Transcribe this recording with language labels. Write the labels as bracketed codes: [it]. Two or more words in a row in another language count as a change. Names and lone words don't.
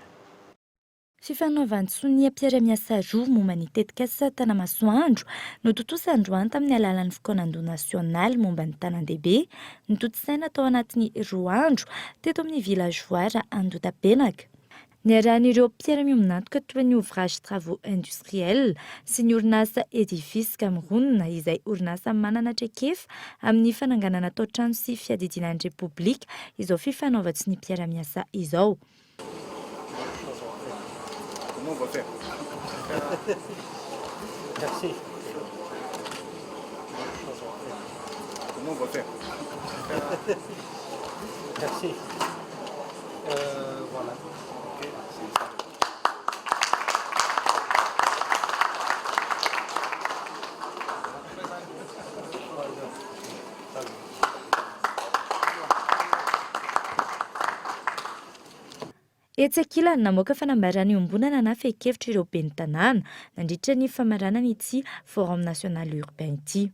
[mg] Fifanaovantsony mpiara-miasa roa momba ny tetika asa tanamasoandro nototosa androany tamin'ny alalan'ny fikoanan-doha nasionaly momba ny tanan-dehibe nototosaina tao anatin'ny roa andro teto amin'ny villageoire Andotapenaka. Niarahan'ireo mpiara-miominantoka toy ny [fr] ouvrage travaux industriels [mg] sy ny orinasa Edifice Cameroun izay orinasa manana traikefa amin'ny fananganana tao-trano sy fiadidinan'ny repoblika izao fifanaovantsony mpiara-miasa izao. [fr] Comment on va faire? Merci. Comment on va faire? Merci. Voilà. Okay. [mg] Etsakilany namoaka fanambarany ombonana na feikevitra ireo ben'ny tanàna nandritra ny famaranana ity Forum National Urbain ity.